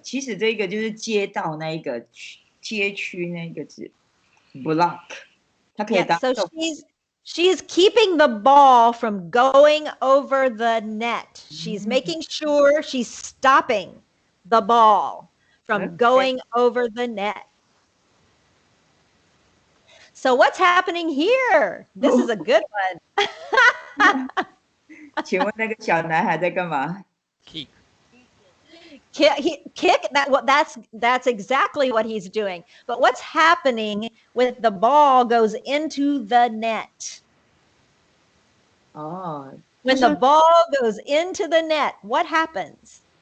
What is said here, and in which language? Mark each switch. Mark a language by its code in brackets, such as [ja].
[zh] 其实这个就是街道那一个街区那个字 ，block。它可以 [en] Yeah, [zh] 当 [en] so she's keeping the ball from going over the net. She's making sure she's stopping the ball from going over the net. So what's happening here? This is a good one. [zh] 请问那个小男孩在干嘛？ [en] Kick. Kick that's exactly what he's doing. But what's happening with the ball goes into the net? 哦， When the ball goes into the net, what happens?